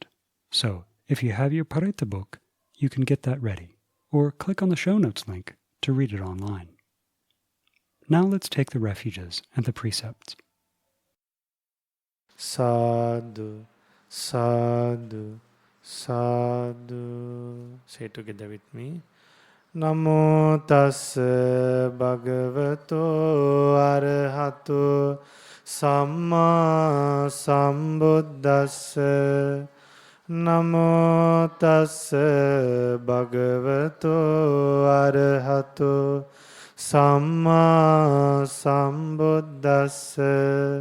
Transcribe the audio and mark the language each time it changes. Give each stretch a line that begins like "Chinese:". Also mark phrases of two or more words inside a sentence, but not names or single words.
English: So, if you have your Parita book, you can get that ready, or click on the show notes link to read it online. Now let's take the refuges and the precepts.
Pali: Sadhu, sadhu, sadhu.
English: Say it together with me.
Pali: Namo tassa bhagavato arahato samma sambuddhassa. Namo tassa bhagavato arahato samma sambuddhassa.